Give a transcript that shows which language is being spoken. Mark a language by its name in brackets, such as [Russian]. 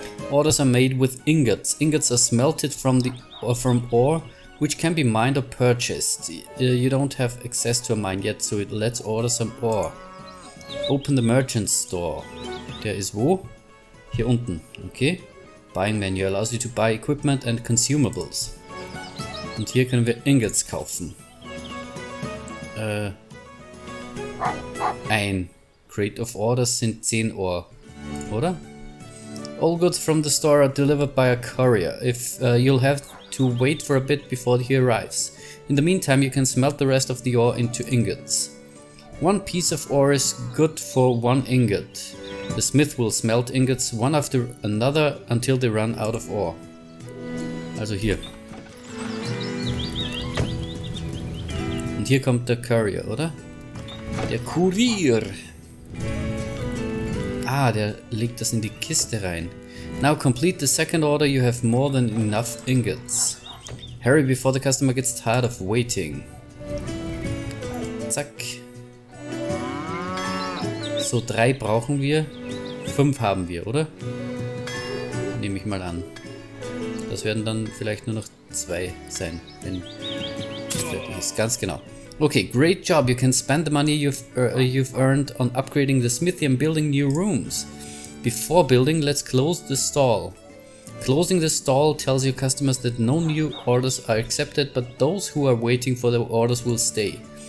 [English] Orders are made with ingots. Ingots are smelted from ore, which can be mined or purchased. You don't have access to a mine yet, so let's order some ore. Open the merchant store. [German] Der ist wo? Hier unten. Okay. [English] Buying menu allows you to buy equipment and consumables. [German] Und hier können wir Ingots kaufen. Ein [English] Crate of Orders [German] sind 10 Ore, oder? [English] All goods from the store are delivered by a courier. If you'll have to wait for a bit before he arrives. In the meantime, you can smelt the rest of the ore into ingots. 1 piece of ore is good for 1 ingot. The smith will smelt ingots one after another until they run out of ore. [German] Also hier. Und hier kommt der Courier, oder? Der Kurier. Ah, der legt das in die Kiste rein. [English] Now complete the second order, you have more than enough ingots. Hurry before the customer gets tired of waiting. [German] Zack. So 3 brauchen wir. 5 haben wir, oder? Nehme ich mal an. Das werden dann vielleicht nur noch 2 sein, wenn das fertig ist. Ganz genau. [English] Okay, great job. You can spend the money you've earned on upgrading the smithy and building new rooms. Before building, let's close the stall. Closing the stall tells your customers that no new orders are accepted, but those who are waiting for their orders will stay.